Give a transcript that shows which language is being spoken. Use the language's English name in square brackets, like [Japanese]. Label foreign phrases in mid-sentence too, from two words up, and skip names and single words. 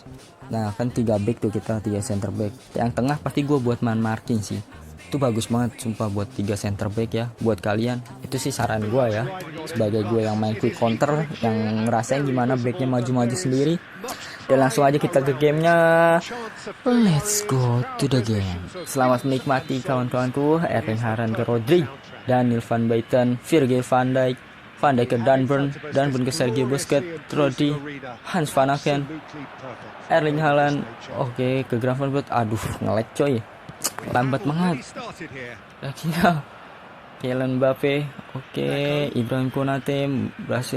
[Indonesian] Nah kan 3 back tuh, kita 3 [English] center back. [Indonesian] Yang tengah pasti gue buat main marking sih. Itu bagus banget sumpah buat 3 [English] center back [Indonesian] ya. Buat kalian itu sih saran gue ya, sebagai gue yang main [English] quick counter, [Indonesian] yang ngerasain gimana backnya maju-maju sendiri. Dan langsung aja kita ke gamenya. [English] Let's go to the game. [Indonesian] Selamat menikmati kawan-kawanku. Erling Haaland ke Rodri, Daniel Van Basten, Virgil van Dijk, Van Dijk ke Danburn, Danburn ke Sergio Busquets, Rodri, Hans Van Aken, Erling Haaland, oke ke Gravenberch. Aduh nge-lag coy, lambat banget. Akhirnya Kylian Mbappe, oke Ibrahim Konate berhasil.